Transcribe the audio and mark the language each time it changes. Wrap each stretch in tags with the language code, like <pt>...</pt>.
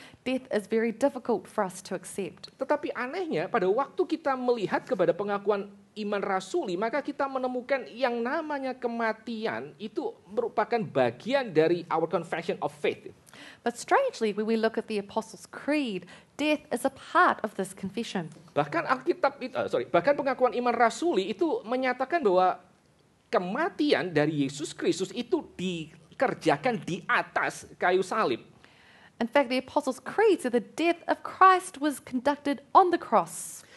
<en>Death is very difficult for us to accept.</en> <id>Tetapi anehnya pada waktu kita melihat kepada pengakuan iman rasuli, maka kita menemukan yang namanya kematian itu merupakan bagian dari our confession of faith.</id> <en>But strangely, when we look at the Apostles' Creed, death is a part of this confession.</en> <id>Bahkan bahkan pengakuan iman rasuli itu menyatakan bahwa kematian dari Yesus Kristus itu dikerjakan di atas kayu salib.</id> <en>In fact, the Apostles' Creed said the death of Christ was conducted on the cross.</en>